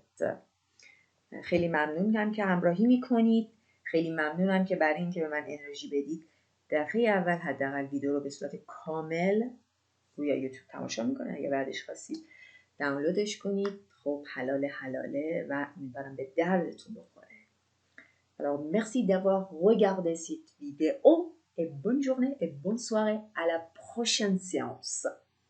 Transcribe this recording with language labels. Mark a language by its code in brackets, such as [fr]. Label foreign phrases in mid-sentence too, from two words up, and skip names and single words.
[fa] خیلی ممنونم که همراهی میکنید. خیلی ممنونم که برای اینکه به من انرژی بدید دفعه اول حداقل ویدیو رو به صورت کامل روی یوتیوب تماشا میکنید. اگه بعدش خواستید دانلودش کنید. خب حلاله و امیدوارم به دردتون بخوره. [fr] Alors merci d'avoir regardé cette vidéo et bonne journée et bonne soirée à la prochaine séance.